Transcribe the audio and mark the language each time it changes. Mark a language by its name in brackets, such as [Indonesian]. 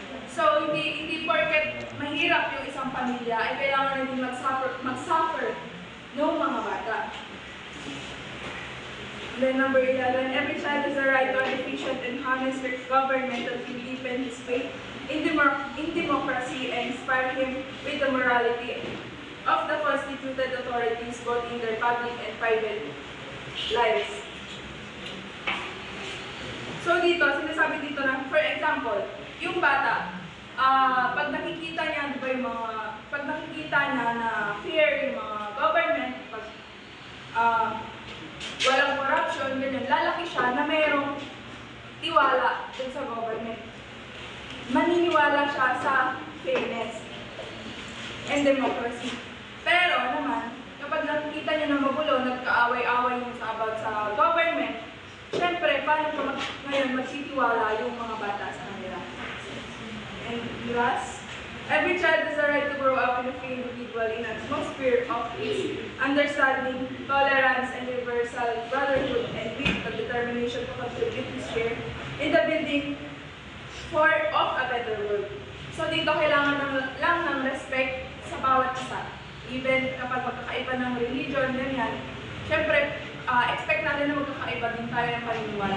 [Filipino] So, hindi porket mahirap yung isang pamilya, ay kailangan na din mag-suffer ng mga bata. [English] Then number 11, every child has a right to an efficient and honest government that will deepen his faith in democracy and inspire him with the morality of the constituted authorities both in their public and private lives. [Filipino] So dito, sinasabi dito na, [English] for example, [Filipino] yung bata, pag nakikita niya, di ba yung mga, pag nakikita niya na fear yung mga government, pag walang corruption, ganyan, lalaki siya na mayroong tiwala dun sa government. Maniniwala siya sa [English] fairness and democracy. [Filipino] Pero naman, kapag nakikita niya na magulo, nagkaaway-away yung about sa government, syempre, paano ko ngayon magsitiwala yung mga bata sa kanila? [English] And last, every child has a right to grow up in a free individual in an atmosphere of peace, understanding, tolerance, and universal brotherhood, and with the determination to contribute his share in the building of a better world. [Filipino] So dito kailangan lang ng respect sa bawat isa. Even kapag magkakaiba ng religion, ganyan, syempre, expect natin na magkakaiba din tayo ng paniniwala.